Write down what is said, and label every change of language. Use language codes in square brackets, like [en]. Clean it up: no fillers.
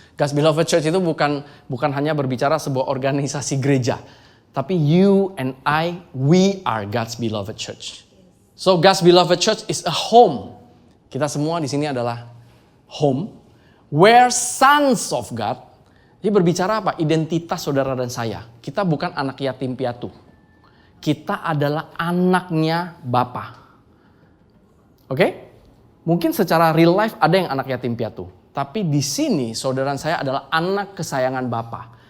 [id] God's Beloved Church itu bukan hanya berbicara sebuah organisasi gereja. [en] Tapi you and I, we are God's Beloved Church. So God's Beloved Church is a home. [id] Kita semua di sini adalah home. [en] Where sons of God. [id] Jadi berbicara apa? Identitas saudara dan saya. Kita bukan anak yatim piatu. Kita adalah anaknya Bapa. Oke? Mungkin secara real life ada yang anak yatim piatu. Tapi di sini saudara saya adalah anak kesayangan Bapa.